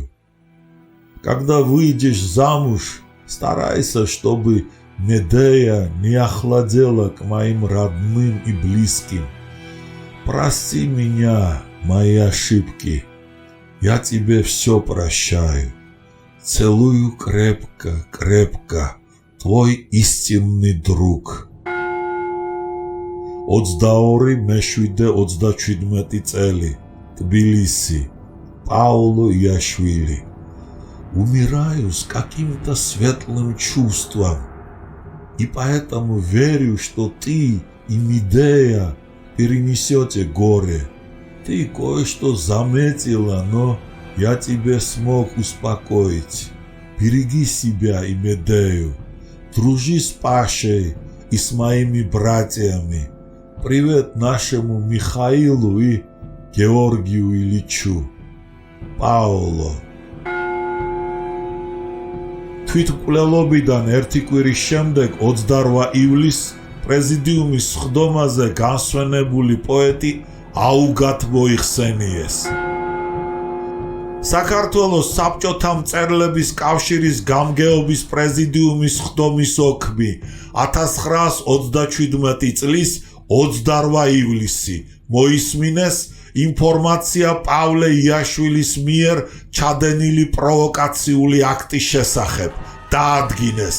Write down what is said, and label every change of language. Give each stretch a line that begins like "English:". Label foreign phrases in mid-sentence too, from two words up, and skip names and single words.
Russian: Когда выйдешь замуж, старайся, чтобы Медея не охладела к моим родным и близким. Прости меня, мои ошибки. Я тебе все прощаю. Целую крепко, крепко, твой истинный друг.
Georgian: 22 მე-7 37 წელი.
Russian: Тбилиси. Пауло Яшвили. Умираю с каким-то светлым чувством. И поэтому верю, что ты и Медея перенесете горе. Ты кое-что заметила, но я тебе смог успокоить. Береги себя и Медею. Дружи с Пашей и с моими братьями. Привет нашему Михаилу и Георгию Ильичу. Пауло.
Georgian: თვითმკვლელობიდან ერთი კვირის შემდეგ 28 ივლისს პრეზიდიუმის სხდომაზე განსვენებული პოეტი აუგად მოიხსენიეს. საქართველოს საბჭოთა მწერლების კავშირის გამგეობის პრეზიდიუმის სხდომის ოქმი 1927 წლის 28 ივლისი მოისმინეს ინფორმაცია პავლე იაშვილის მიერ ჩადენილი პროვოკაციული აქტის შესახებ დაადგინეს.